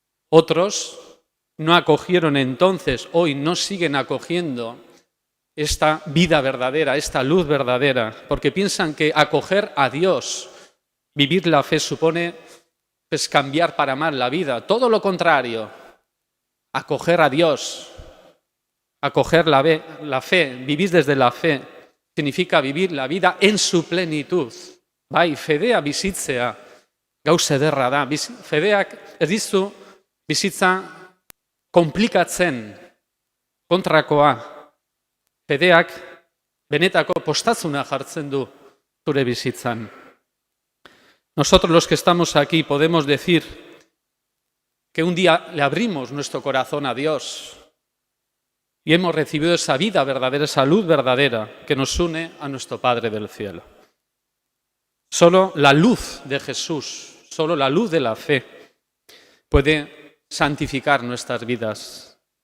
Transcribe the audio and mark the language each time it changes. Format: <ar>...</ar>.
<es>Otros no acogieron entonces, hoy no siguen acogiendo esta vida verdadera, esta luz verdadera, porque piensan que acoger a Dios, vivir la fe supone pues, cambiar para mal la vida. Todo lo contrario, acoger a Dios, acoger la fe, vivir desde la fe, significa vivir la vida en su plenitud.</es> <eu>Bai, fedea bizitzea gauza ederra da. Fedeak ez dizu bizitza komplikatzen kontrakoa. Fedeak benetako postazuna jartzen du zure bizitzan.</eu> <es>Nosotros los que estamos aquí podemos decir que un día le abrimos nuestro corazón a Dios y hemos recibido esa vida verdadera, esa luz verdadera que nos une a nuestro Padre del cielo. Solo la luz de Jesús, solo la luz de la fe puede santificar nuestras vidas.</es>